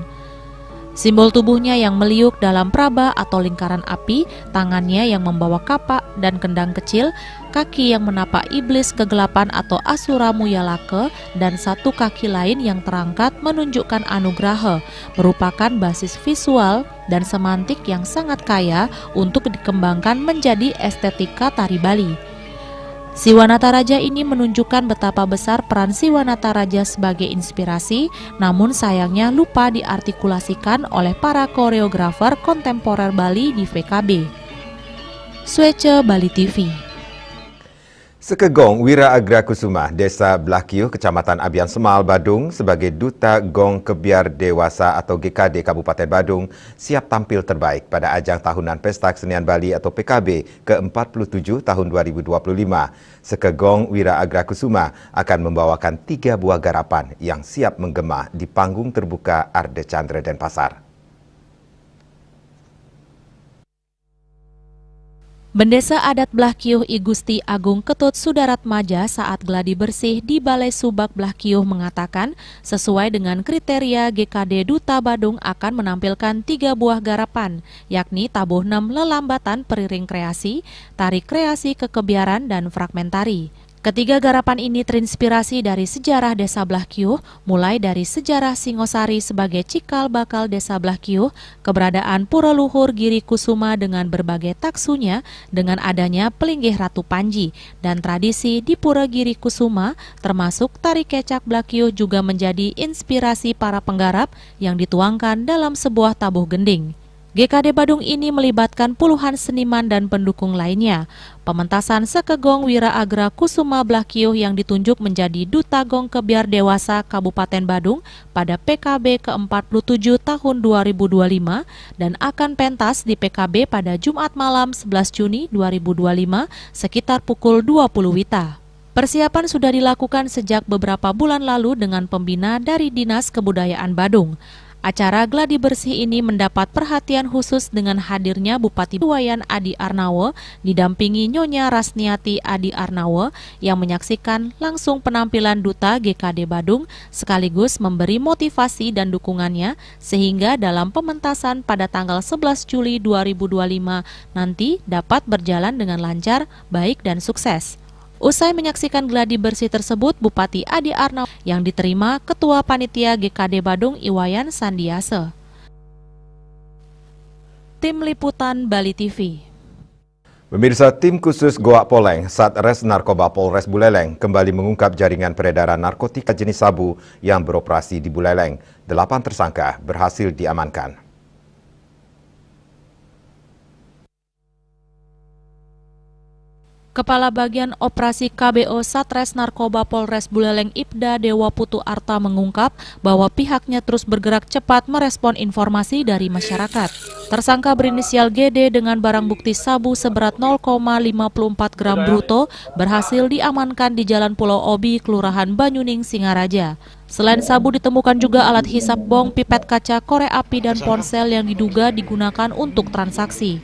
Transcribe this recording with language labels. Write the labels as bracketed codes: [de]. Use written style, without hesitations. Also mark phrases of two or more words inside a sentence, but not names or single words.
[id] Simbol tubuhnya yang meliuk dalam praba atau lingkaran api, tangannya yang membawa kapak dan kendang kecil, kaki yang menapak iblis kegelapan atau Asura Muyalaka, dan satu kaki lain yang terangkat menunjukkan anugraha, merupakan basis visual dan semantik yang sangat kaya untuk dikembangkan menjadi estetika tari Bali. Siwa Nataraja ini menunjukkan betapa besar peran Siwa Nataraja sebagai inspirasi, namun sayangnya lupa diartikulasikan oleh para koreografer kontemporer Bali di VKB. Swece Bali TV. Sekegong Wira Agra Kusuma, Desa Blakiyuh, Kecamatan Abian Semal, Badung, sebagai Duta Gong Kebiar Dewasa atau GKD Kabupaten Badung, siap tampil terbaik pada ajang tahunan Pesta Kesenian Bali atau PKB ke-47 tahun 2025. Sekegong Wira Agra Kusuma akan membawakan 3 buah garapan yang siap menggema di panggung terbuka Arde Chandra Denpasar. Bendesa adat Blakiyuh I Gusti Agung Ketut Sudaratmaja saat gladi bersih di Balai Subak Blakiyuh mengatakan sesuai dengan kriteria GKD Duta Badung akan menampilkan 3 buah garapan, yakni tabuh 6 lelambatan periring kreasi, tari kreasi kekebiaran, dan fragmentari. Ketiga garapan ini terinspirasi dari sejarah Desa Blakiyuh, mulai dari sejarah Singosari sebagai cikal bakal Desa Blakiyuh, keberadaan Pura Luhur Giri Kusuma dengan berbagai taksunya dengan adanya Pelinggih Ratu Panji, dan tradisi di Pura Giri Kusuma termasuk tari kecak Blakiyuh juga menjadi inspirasi para penggarap yang dituangkan dalam sebuah tabuh gending. GKD Badung ini melibatkan puluhan seniman dan pendukung lainnya. Pementasan Sekegong Wira Agra Kusuma Blakiyuh yang ditunjuk menjadi Duta Gong Kebiar Dewasa Kabupaten Badung pada PKB ke-47 tahun 2025 dan akan pentas di PKB pada Jumat malam 11 Juni 2025 sekitar pukul 20 WITA. Persiapan sudah dilakukan sejak beberapa bulan lalu dengan pembina dari Dinas Kebudayaan Badung. Acara gladi bersih ini mendapat perhatian khusus dengan hadirnya Bupati Wayan Adi Arnawo didampingi Nyonya Rasniati Adi Arnawo yang menyaksikan langsung penampilan Duta GKD Badung sekaligus memberi motivasi dan dukungannya sehingga dalam pementasan pada tanggal 11 Juli 2025 nanti dapat berjalan dengan lancar, baik dan sukses. Usai menyaksikan gladi bersih tersebut, Bupati Adi Arnawo yang diterima Ketua Panitia GKD Badung Iwayan Sandiase. Tim Liputan Bali TV. Pemirsa, tim khusus Goa Poleng Satres Narkoba Polres Buleleng kembali mengungkap jaringan peredaran narkotika jenis sabu yang beroperasi di Buleleng. 8 tersangka berhasil diamankan. Kepala Bagian Operasi KBO Satres Narkoba Polres Buleleng Ibda Dewa Putu Arta mengungkap bahwa pihaknya terus bergerak cepat merespon informasi dari masyarakat. Tersangka berinisial GD dengan barang bukti sabu seberat 0,54 gram bruto berhasil diamankan di Jalan Pulau Obi, Kelurahan Banyuning, Singaraja. Selain sabu ditemukan juga alat hisap bong, pipet kaca, korek api, dan ponsel yang diduga digunakan untuk transaksi.